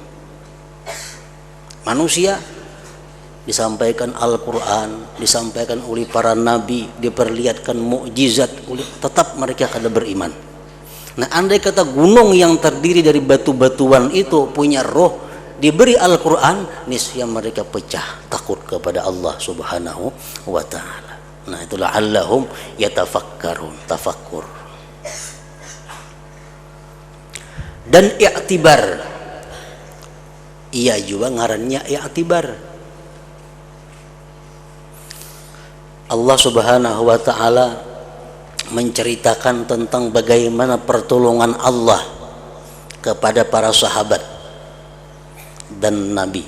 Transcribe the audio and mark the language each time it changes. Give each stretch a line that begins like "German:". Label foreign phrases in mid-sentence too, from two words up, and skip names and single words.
Indonesian: Manusia disampaikan Al-Quran, disampaikan oleh para nabi, diperlihatkan mukjizat, tetap mereka akan beriman. Nah, andai kata gunung yang terdiri dari batu-batuan itu punya roh, diberi Al-Quran, niscaya mereka pecah takut kepada Allah
Arabic: سبحانه وتعالى.
Indonesian: Nah, itulah
Arabic: اللهم يتفكرون,
Indonesian: tafakkur.
Banjar: Dan i'tibar, iya juga ngarannya i'tibar.
Indonesian: Allah
Arabic: سبحانه وتعالى
Indonesian: menceritakan tentang bagaimana pertolongan Allah kepada para sahabat dan nabi.